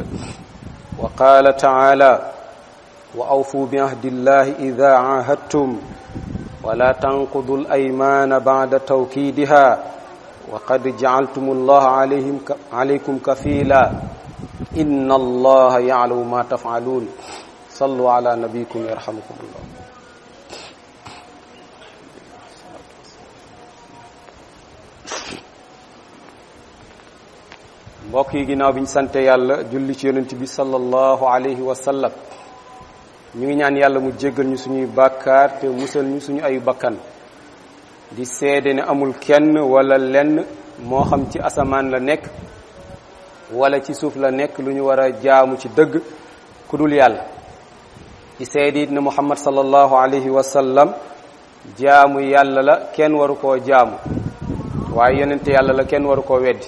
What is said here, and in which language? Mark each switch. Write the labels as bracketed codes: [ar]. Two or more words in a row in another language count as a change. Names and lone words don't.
[ar] وقال تعالى: وأوفوا بعهد الله إذا عاهدتم ولا تنقضوا الأيمان بعد توكيدها وقد جعلتم الله عليكم كفيلا إن الله يعلم ما تفعلون. صلوا على نبيكم يرحمكم الله. [wo] mbokk yi, ginnaaw bi ñu sante yàlla julli ci yonent bi [ar] صلى الله عليه وسلم, [wo] ñu ngi ñaan yàlla mu jéggal ñu suñuy bàkkaar te musal ñu suñu ayu bakkan, di seede ne amul kenn wala lenn moo xam ci asamaan la nekk wala ci suuf la nekk lu ñu war a jaamu ci dëgg ku dul yàlla, di seede it ne Muhammad [ar] صلى الله عليه وسلم [wo] jaamu yàlla la, kenn waru koo jaamu, waaye yonente yàlla la, kenn waru koo weddi.